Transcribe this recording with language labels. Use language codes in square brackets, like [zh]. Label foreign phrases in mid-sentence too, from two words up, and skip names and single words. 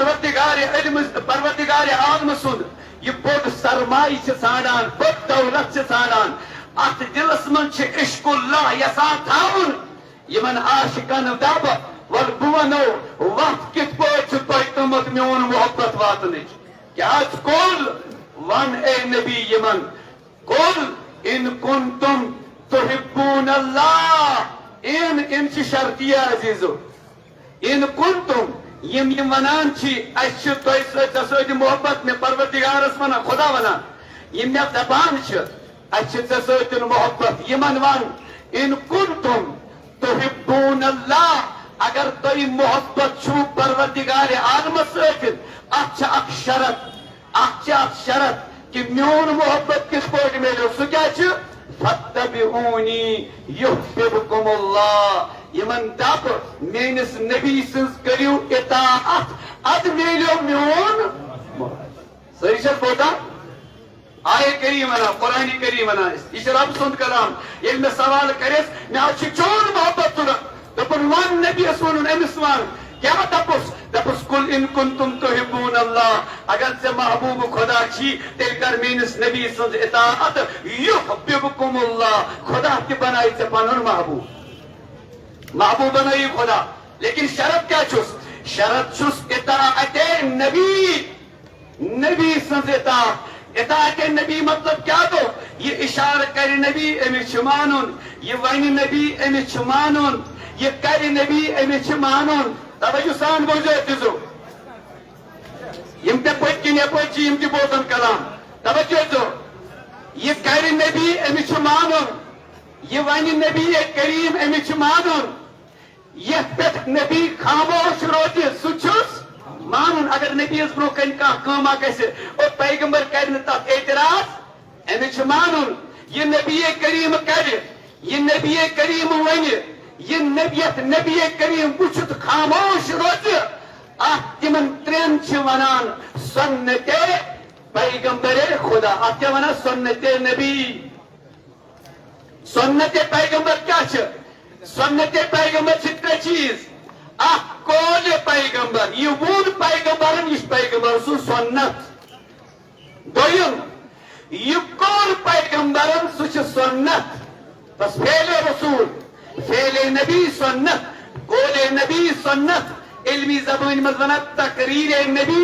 [ks] پروردگار عالم سُنٛد یہ بوٚڑ سرمایہ چھ ژھانڈان بٔڑ دولت چھ ژھانڈان ات دلس من چھ عشق اللہ یژھان تھاون یمن عاشقن دب ول بہ ونو وقت کت پٲٹھۍ چھُ تۄہہِ تھوٚمُت میون محبت واتنٕچ کیٛازِ کُل ون اے نبی یمن کُل [ar] ان کنتم تحبون اللہ [ks] ان چھ شرطیہ عزیزو [ar] ان کنتم [ks] یم ونان چھ اس چھ تۄہہِ سۭتۍ محبت مے پروردگارس ونان خدا ونان یم مے دپان چھ اس چھ ژےٚ سۭتۍ محبت یمن ون [ar] ان کنتم تحبون اللہ [ks] اگر تُہۍ محبت چھو پروردگار عالمس سۭتۍ اتھ چھ اکھ شرط کہ میون محبت کس پٲٹھۍ میلیو سُہ کیٛاہ چھُ [ar] فاتبعونی یحببکم اللہ [ks] یمن دپ میٲنِس نبی سٕنٛز کٔرِو اطاعت اد میلیو میون سٲری چھا بوزان آیے کریم ونان قرآن کریم ونان یہ رب سُنٛد کلام ییٚلہِ مےٚ سوال کرس مےٚ حظ چھُ چون محبت ضروٗرت دوٚپُن ون نبیس ونُن أمِس ون کیا دپس [ar] کل ان کنتم تحبون اللہ [ks] اگر ژےٚ محبوب خدا چھی تیٚلہِ کر میٲنِس نبی سٕنٛز اطاعت [ar] یحببکم اللہ [ks] خدا تہِ بنایہِ ژےٚ پنُن محبوب بنٲیی خدا لیکن شرط کیا چھُس شرط چھُس اطاعت نبی سٕنٛز اطاعت نبی مطلب کیا گو یہ اشارہ کر نبی امس چھ مانن یہ ون نبی امس چھ مانن یہ کر نبی امس چھ مانن توجہ سان بوزو عزیزو یم تے پٔتۍ کِنۍ یپٲرۍ چھِ یم تہِ بوزان کلام توجہ دو یہ کر نبی امس چھ مانن یہ ون نبی کریم امس چھ مانن یہ پٮ۪ٹھ نبی خاموش روزِ سُہ چھُس مانن اگر نبی یس برو کن کٲما گژھِ اور پیغمبر کر نہٕ تتھ اعتراض امس چھ مانن یہ نبی کریم کر یہ نبی کریم ون یہ نبی کریم وچھت خاموش روزِ اتھ تمن ترین چھ ونان سنت پیغمبر خدا اتھ کیا ونان سنت نبی سنت پیغمبر کیا چھ سنت پیغمبر چھ ترے چیز اخ قول پیغمبر یہ وون پیغمبرن یہ پیغمبر سن سنت دویم یہ قول پیغمبرن سہ سنت بس فعل رسول فعل نبی سنت قول نبی سنت علمی زبان مز ونان تقریر نبی